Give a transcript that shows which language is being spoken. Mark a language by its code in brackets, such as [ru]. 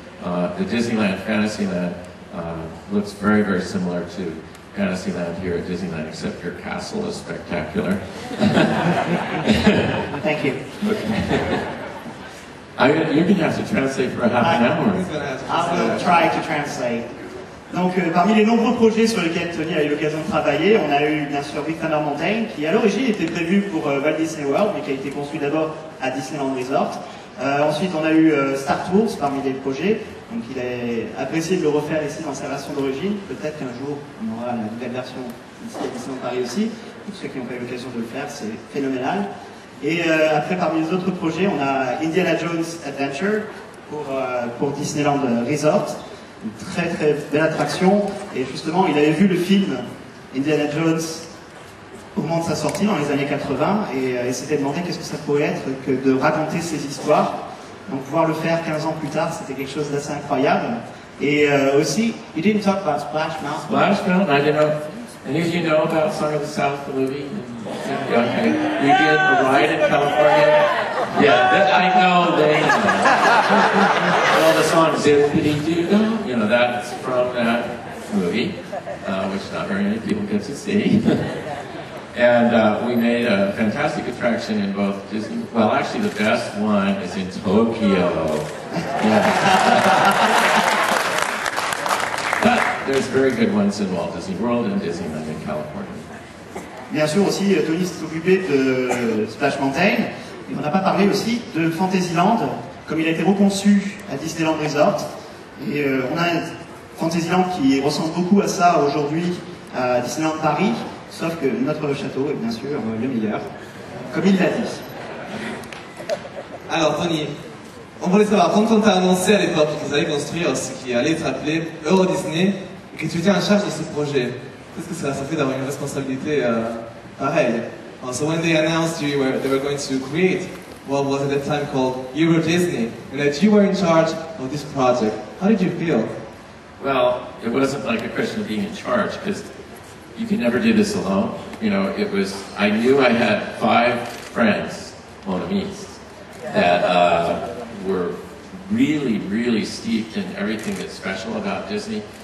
[en] The Disneyland Fantasyland looks very, very similar to Fantasyland here at Disneyland, except your castle is spectacular. Thank you. You're going to have to translate for a half an hour. I will try to translate. [fr] Donc, parmi les nombreux projets sur lesquels Tony a eu l'occasion de travailler, on a eu bien sûr Big Thunder Mountain, qui à l'origine était prévu pour Walt Disney World, mais qui a été construit d'abord à Disneyland Resort. Ensuite, on a eu Star Tours parmi les projets, donc il est apprécié de le refaire ici dans sa version d'origine. Peut-être qu'un jour, on aura la nouvelle version ici à Disneyland Paris aussi. Pour ceux qui n'ont pas eu l'occasion de le faire, c'est phénoménal. Et après, parmi les autres projets, on a Indiana Jones Adventure pour Disneyland Resort. Une très très belle attraction, et justement il avait vu le film Indiana Jones au moment de sa sortie dans les années 80 et il s'était demandé qu'est-ce que ça pourrait être que de raconter ces histoires. Donc pouvoir le faire 15 ans plus tard, c'était quelque chose d'assez incroyable. Et aussi, [en] you didn't talk about Splash Mountain. Splash Mountain, I didn't know. Any of you know about Song of the South, the movie? Okay. You did a ride in California? Yeah, I know they know. Well, the song Zippity-Doo, that's from that movie, which not very many people get to see. And we made a fantastic attraction in both Disney. Well, actually, the best one is in Tokyo. Yeah. But there's very good ones in Walt Disney World and Disneyland in California. [fr] Bien sûr aussi, Tony s'est occupé de Splash Mountain. Et on n'a pas parlé aussi de Fantasyland, comme il a été reconçu à Disneyland Resort. Et on a un Fantasyland qui ressemble beaucoup à ça aujourd'hui à Disneyland Paris, sauf que notre château est bien sûr le meilleur, comme il l'a dit. Alors Tony, on voulait savoir, quand on t'a annoncé à l'époque que vous allez construire ce qui allait être appelé Euro Disney, et que tu étais en charge de ce projet, qu'est-ce que ça fait d'avoir une responsabilité pareille? [en] So when they announced they were going to create what was at that time called Euro Disney, and that you were in charge of this project, how did you feel? Well, it wasn't like a question of being in charge, because you can never do this alone. You know, I knew I had 5 friends, [fr] mon amis, [en] that were really, really steeped in everything that's special about Disney.